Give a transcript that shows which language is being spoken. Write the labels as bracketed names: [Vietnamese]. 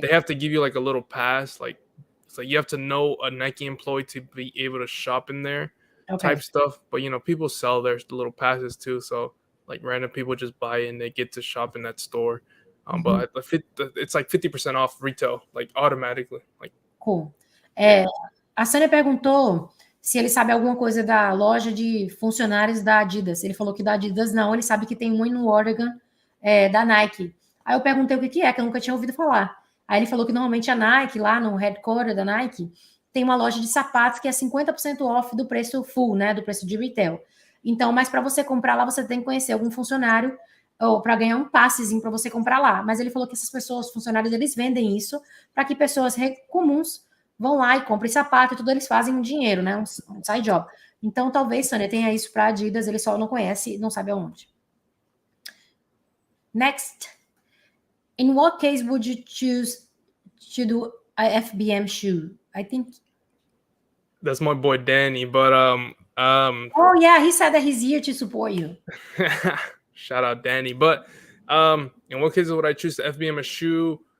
[English] they have to give you like a little pass. Like it's like you have to know a Nike employee to be able to shop in there, type stuff. But people sell their little passes too, so like random people just buy it and they get to shop in that store. But it's like 50% off retail, like automatically. Like Cool. [Portuguese] A Sânia perguntou se ele sabe alguma coisa da loja de funcionários da Adidas. Ele falou que da Adidas não, ele sabe que tem um no Oregon, da Nike. Aí eu perguntei o que é, que eu nunca tinha ouvido falar. Aí ele falou que normalmente a Nike, lá no headquarter da Nike, tem uma loja de sapatos que é 50% off do preço full, né? Do preço de retail. Então, mas para você comprar lá, você tem que conhecer algum funcionário ou para ganhar um passezinho para você comprar lá. Mas ele falou que essas pessoas, funcionários, eles vendem isso para que pessoas comuns vão lá e comprem sapato e tudo, eles fazem um dinheiro, né? Um side job. Então, talvez, Sânia, tenha isso para Adidas, ele só não conhece e não sabe aonde. [English] Next. In what case would you choose to do a FBM shoe? I think... that's my boy Danny, but Oh, yeah, he said that he's here to support you. shout out Danny. But in what cases would I choose to FBM a shoe?